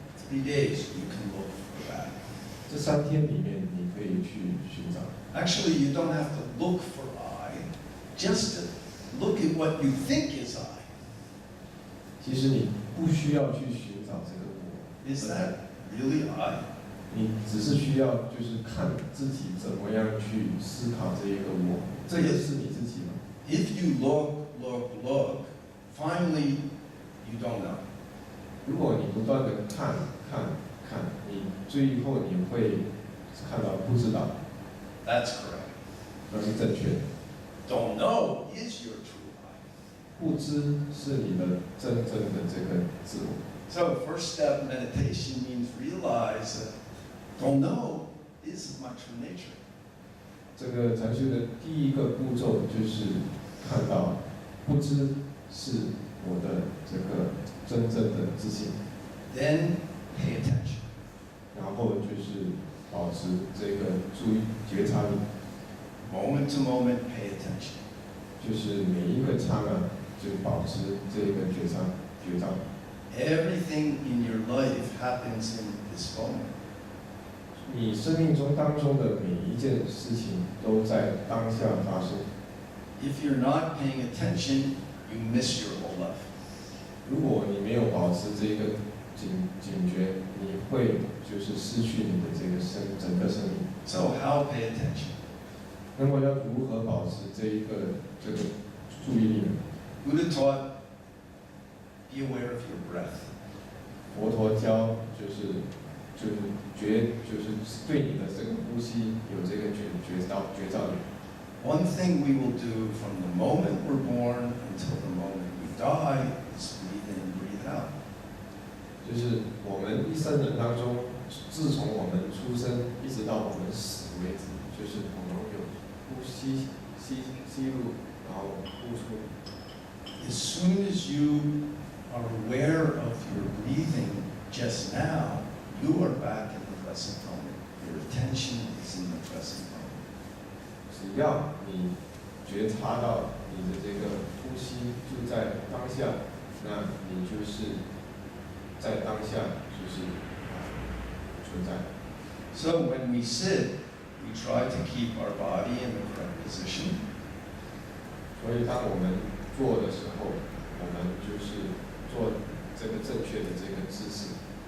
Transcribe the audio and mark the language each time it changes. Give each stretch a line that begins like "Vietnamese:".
English: 3 days you can look for that.
Chinese: 这3天里面你可以去寻找。
English: Actually, you don't have to look for I. Just look at what you think is I.
Chinese: 其实你不需要去寻找这个我。
English: Is that really I?
Chinese: 你只是需要就是看自己怎么样去思考这一个我，这也是你自己吗？
English: If you look, finally you don't know.
Chinese: 如果你不断的看，你最后你会看到不知道，
English: That's correct.
Chinese: 那是正确的。
English: Don't know is your true I.
Chinese: 不知是你的真正的这个自我。
English: So first step meditation means realize that don't know is my true nature.
Chinese: 这个禅修的第一个步骤就是看到不知是我的这个真正的自信，
English: Then pay attention.
Chinese: 然后就是保持这个注意觉察力，
English: Moment to moment, pay attention.
Chinese: 就是每一个刹那就保持这个觉察。
English: Everything in your life happens in this moment.
Chinese: 你生命中当中的每一件事情都在当下发生。
English: If you're not paying attention, you miss your whole life.
Chinese: 如果你没有保持这个警觉，你会就是失去你的这个整个生命。
English: So how pay attention?
Chinese: 那么要如何保持这个注意力呢？
English: Buddha taught, be aware of your breath.
Chinese: 佛陀教就是对你的这个呼吸有这个觉照力。
English: One thing we will do from the moment we're born until the moment we die is breathe in, breathe out.
Chinese: 就是我们一生人当中，自从我们出生一直到我们死为止，就是我们有呼吸入，然后呼出。
English: As soon as you are aware of your breathing just now, you are back in the present moment. Your attention is in the present moment.
Chinese: 只要你觉察到你的这个呼吸就在当下，那你就是在当下就是存在。
English: So when we sit, we try to keep our body in the correct position.
Chinese: 所以当我们做的时候，我们就是做这个正确的这个姿势。